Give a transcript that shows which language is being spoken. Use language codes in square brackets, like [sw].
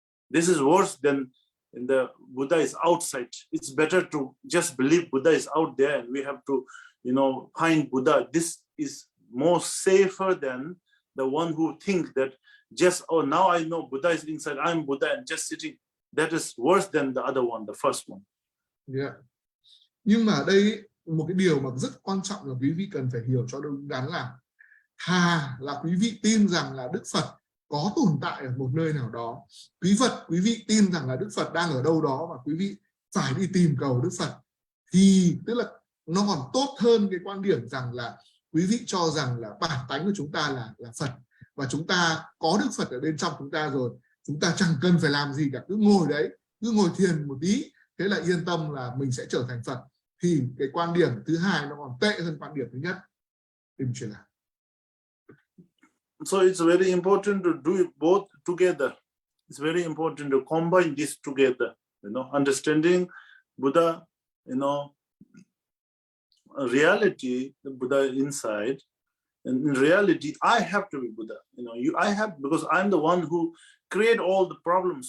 [en] This is worse than the Buddha is outside. It's better to just believe Buddha is out there and we have to, find Buddha. This is more safer than the one who thinks that just, oh, now I know Buddha is inside, I'm Buddha and just sitting. That is worse than the other one, the first one. Yeah. [vi] Nhưng mà ở đây một cái điều mà rất quan trọng là quý vị cần phải hiểu cho đúng đắn là thà là quý vị tin rằng là Đức Phật có tồn tại ở một nơi nào đó, quý vị tin rằng là Đức Phật đang ở đâu đó và quý vị phải đi tìm cầu Đức Phật, thì tức là nó còn tốt hơn cái quan điểm rằng là quý vị cho rằng là bản tánh của chúng ta là Phật và chúng ta có Đức Phật ở bên trong chúng ta rồi, chúng ta chẳng cần phải làm gì cả, cứ ngồi đấy, cứ ngồi thiền một tí, thế là yên tâm là mình sẽ trở thành Phật. Thì cái quan điểm thứ hai nó còn tệ hơn quan điểm thứ nhất. Tìm chuyện nào. [en] So it's very important to do it both together. It's very important to combine this together. Understanding Buddha, reality, the Buddha inside. And in reality, I have to be Buddha. I have, because I'm the one who create all the problems.